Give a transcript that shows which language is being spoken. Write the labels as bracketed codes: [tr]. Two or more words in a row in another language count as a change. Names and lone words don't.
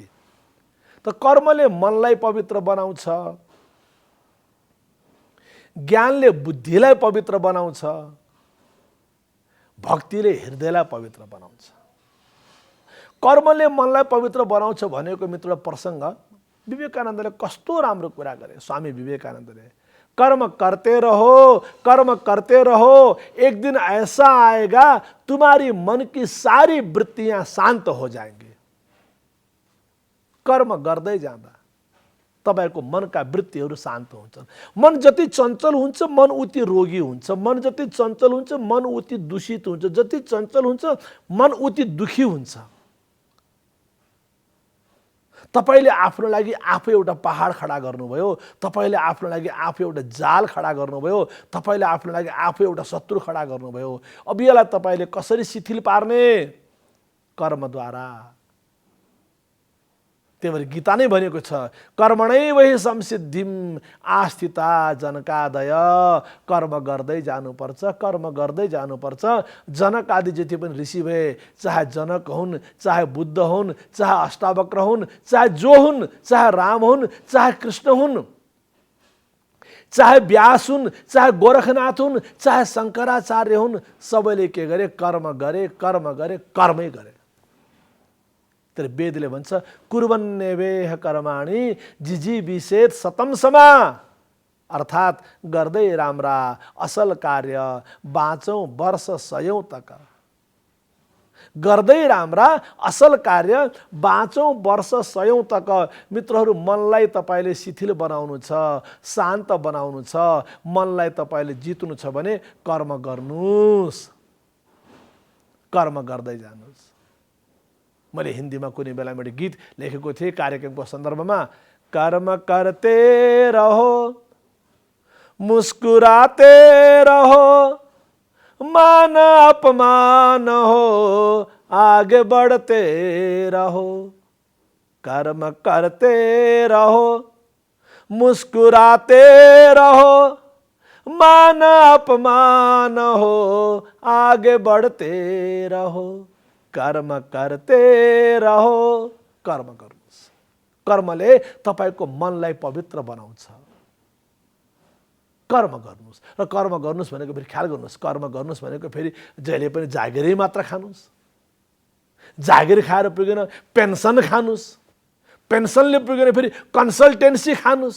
[ne] त कर्मले मनलाई पवित्र बनाउँछ, ज्ञानले बुद्धिलाई पवित्र बनाउँछ, भक्तिले हृदयलाई पवित्र बनाउँछ। कर्मले मनलाई पवित्र बनाउँछ भनेको मित्र प्रसङ्ग विवेकानन्दले कस्तो राम्रो कुरा गरे। [hi] स्वामी विवेकानन्दले कर्म करते रहो, कर्म करते रहो, एक दिन ऐसा आएगा तुम्हारी मन की सारी वृत्तियां शांत हो जाएंगी। [ne] कर्म गर्दै जाँदा तपाईको मनका वृत्तिहरू शान्त हुन्छन्। मन जति चञ्चल हुन्छ मन उति रोगी हुन्छ, मन जति चञ्चल हुन्छ मन उति दूषित हुन्छ, जति चञ्चल हुन्छ मन उति दुखी हुन्छ। तपाईले आफ्नो लागि आफै एउटा पहाड खडा गर्नुभयो, तपाईले आफ्नो लागि आफै एउटा जाल खडा गर्नुभयो, तपाईले आफ्नो लागि आफै एउटा शत्रु खडा गर्नुभयो। अब यसलाई तपाईले कसरी शिथिल पार्ने? कर्मद्वारा। त्यही भएर गीता नै भनेको छ [sa] कर्मणै वही संसिद्धिम आस्थिता जनकादय। [ne] कर्म गर्दै जानुपर्छ, कर्म गर्दै जानुपर्छ। जनक आदि जति पनि ऋषि भए, चाहे जनक हुन्, चाहे बुद्ध हुन्, चाहे अष्टावक्र हुन्, चाहे जो हुन्, चाहे राम हुन्, चाहे कृष्ण हुन्, चाहे व्यास हुन्, चाहे गोरखनाथ हुन्, चाहे शङ्कराचार्य हुन्, सबैले के गरे? कर्म गरे, कर्म गरे, कर्मै गरे। तर वेदले भन्छ [sa] कुर्वन्नेवेह कर्माणि जिजीविषेत शतं समा। [ne] अर्थात् गर्दै राम्रा असल कार्य बाँचौं वर्ष सयौं तक। गर्दै राम्रा असल कार्य बाँचौं वर्ष सयौं तक। मित्रहरू, मनलाई तपाईले शिथिल बनाउनु छ, शान्त बनाउनु छ, मनलाई तपाईले जित्नु छ भने कर्म गर्नुस्, कर्म गर्दै जानुस्। मैले हिन्दीमा कुनै बेला मैले गीत लेखेको थिएँ कार्यक्रमको सन्दर्भमा। [hi] कर्म करते रहो, मुस्कुराते रहो, मान अपमान हो, आगे बढ़ते रहो। कर्म करते रहो, मुस्कुराते रहो, मान अपमान हो, आगे बढ़ते रहो। कर्म करते रहो। [ne] कर्म गर्नुस्। कर्मले तपाईको मनलाई पवित्र बनाउँछ। कर्म गर्नुस्। र कर्म गर्नुस् भनेको फेरि ख्याल गर्नुस्, कर्म गर्नुस् भनेको फेरि जहिले पनि जागिरै मात्र खानुस्। जागिर खाएर पुगेन पेन्सन खानुस्, पेन्सनले पुगेन फेरि कन्सल्टेन्सी खानुस्।